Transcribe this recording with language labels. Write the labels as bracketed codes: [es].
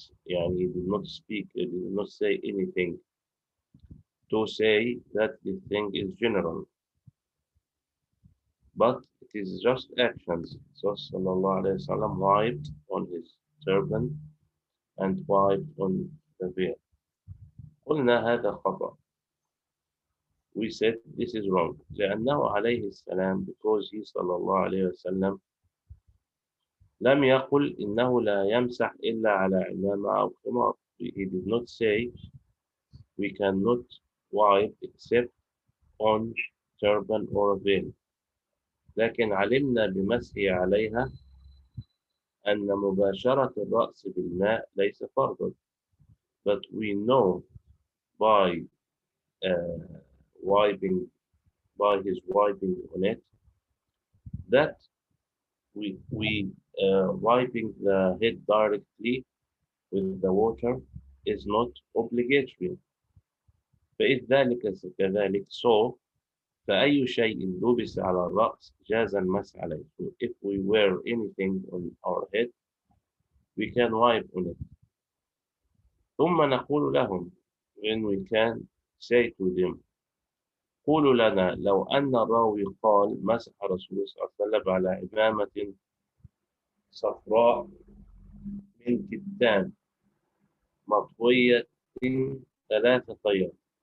[en] Yani he did not speak, he did not say anything to say that the thing is general, but it is just actions. So sallallahu alayhi wasallam wiped on his turban and wiped on the veil. [ar] قلنا هذا خطأ. [en] We said this is wrong. [ar] لأنه عليه السلام, [en] because he [ar] صلى الله عليه وسلم لم يقل إنه لا يمسح إلا على عمامة أو خمار. [en] He did not say we cannot wipe except on turban or a veil. [ar] لكن علمنا بمسحه عليها أن مباشرة الرأس بالماء ليس فرضا. [en] But we know by wiping, by his wiping on it, that we wiping the head directly with the water is not obligatory. [ar] فإذ ذلك كذلك, [en] so [ar] فأي شيء لبس على الرأس جاز المسح عليه. [en] So if we wear anything on our head, we can wipe on it. [ar] ثم نقول لهم, [en] when we can say to them, [ar] قولوا لنا لو أن الراوي قال مسح رسول الله صلى الله عليه وسلم على عمامة صفراء من كتان مطوية 3 طيات.